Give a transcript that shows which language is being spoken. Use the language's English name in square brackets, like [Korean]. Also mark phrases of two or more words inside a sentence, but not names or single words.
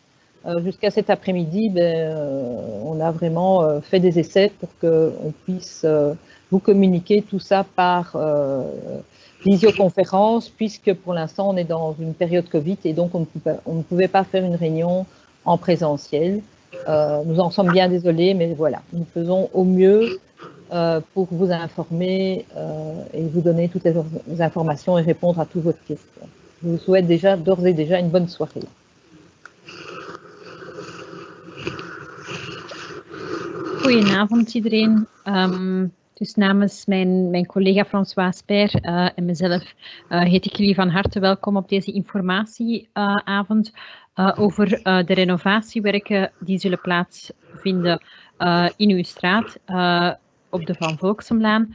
[French] Jusqu'à cet après-midi, on a vraiment fait des essais pour qu'on puisse vous communiquer tout ça par visioconférence, puisque pour l'instant on est dans une période Covid et donc on ne pouvait pas faire une réunion en présentiel. Nous en sommes bien désolés, mais voilà, nous faisons au mieux pour vous informer et vous donner toutes les informations et répondre à toutes vos questions. Je vous souhaite d'ores et déjà une bonne soirée. [Dutch] Goedenavond iedereen. Dus namens mijn collega François Peer en mezelf heet ik jullie van harte welkom op deze informatieavond over de renovatiewerken die zullen plaatsvinden in uw straat op de Van Volksemlaan.